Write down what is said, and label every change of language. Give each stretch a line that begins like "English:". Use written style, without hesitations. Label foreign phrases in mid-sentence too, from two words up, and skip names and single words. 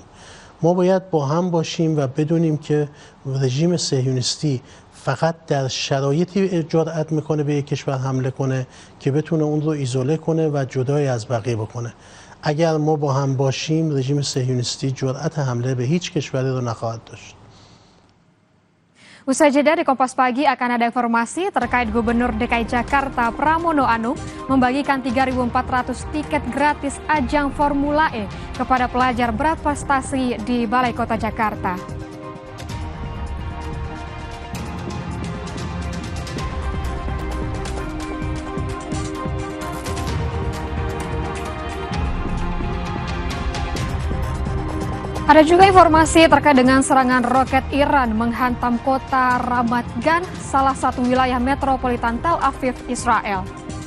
Persian: ما باید با هم باشیم و بدونیم که رژیم صهیونیستی فقط در شرایطی جرأت میکنه به یک کشور حمله کنه که بتونه اون رو ایزوله کنه و جدای از بقیه بکنه. اگر ما با هم باشیم رژیم صهیونیستی جرأت حمله به هیچ کشوری رو نخواهد داشت.
Indonesian: Usai jeda di Kompas Pagi akan ada informasi terkait Gubernur DKI Jakarta Pramono Anung membagikan 3.400 tiket gratis ajang Formula E kepada pelajar berprestasi di Balai Kota Jakarta. Ada juga informasi terkait dengan serangan roket Iran menghantam kota Ramat Gan, salah satu wilayah metropolitan Tel Aviv, Israel.